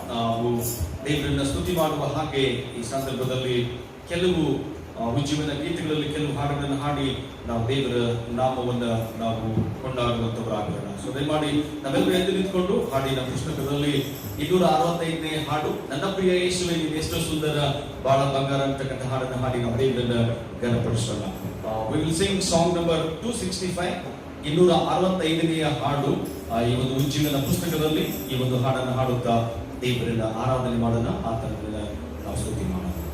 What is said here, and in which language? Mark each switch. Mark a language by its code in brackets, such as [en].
[kn] ನಾವು ದೇವರನ್ನ ಸ್ತುತಿ ಮಾಡುವ ಹಾಗೆ ಈ ಸಂದರ್ಭದಲ್ಲಿ ಕೆಲವು ಉಜ್ಜೀವನ ಗೀತೆಗಳಲ್ಲಿ ಕೆಲವು ಹಾಡುಗಳನ್ನು ಹಾಡಿ ನಾವು ದೇವರ ನಾಮವನ್ನು ನಾವು ಕೊಂಡಾಡುವಂತವರಾಗೋಣ. ಸೊ ದಯಮಾಡಿ ನಾವೆಲ್ಲರೂ ಎದ್ದು ನಿಂತ್ಕೊಂಡು ಹಾಡಿನ ಪುಸ್ತಕದಲ್ಲಿ 265ನೇ ಹಾಡು, ನನ್ನ ಪ್ರಿಯ ಯೇಸುವೇ ನೀನು ಎಷ್ಟು ಸುಂದರ ಬಾಳ ಬಂಗಾರ ಅಂತಕ್ಕಂಥ ಹಾಡನ್ನು ಹಾಡಿ ನಾವು ದೇವರನ್ನ ಘನಪಡಿಸೋಣ. [en] We will sing song number 265, [kn] 265ನೆಯ ಹಾಡು. ಈ ಒಂದು ಉಜ್ಜೀವನ ಪುಸ್ತಕದಲ್ಲಿ ಈ ಒಂದು ಹಾಡನ್ನು ಹಾಡುತ್ತಾ ದೇವರನ್ನ ಆರಾಧನೆ ಮಾಡೋಣ, ಆತನನ್ನ ನಾವು ಸ್ತುತಿ ಮಾಡೋಣ.